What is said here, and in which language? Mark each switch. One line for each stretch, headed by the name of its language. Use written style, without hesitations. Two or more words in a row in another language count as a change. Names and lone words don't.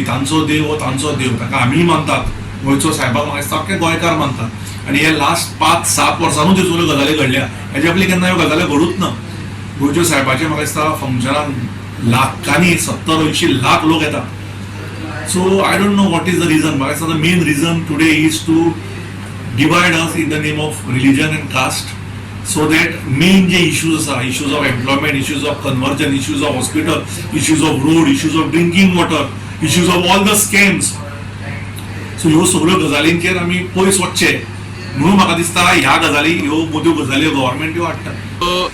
Konkani: तांचो देव ताका आमी मानतात, गोंयचो साहेबाक म्हाका दिसता अख्खे गोंयकार मानतात. आनी हे लास्ट 5-7 वर्सांनूच ह्यो सगळ्यो गजाली घडल्या. हेजे पयलीं केन्ना ह्यो गजाली घडूच ना. गोंयच्या साहेबाचे म्हाका दिसता फंक्शनाक लाखांनी 70-80 लाख लोक येतात.
English: So I don't know what is the reason.
Konkani: म्हाका दिसता
English: the main reason today is to divide us in the name of religion and caste, so that main
Konkani: जे इश्यूज आसा,
English: issues of employment, issues of conversion, issues of hospital, issues of road, issues of drinking water, issues of all the scams, so
Konkani: ह्यो सगळ्यो गजालींचेर आमी पयस वचचे म्हणून म्हाका दिसता ह्या गजाली ह्यो मोद्यो गजाली गव्हर्मेंट ह्यो हाडटा.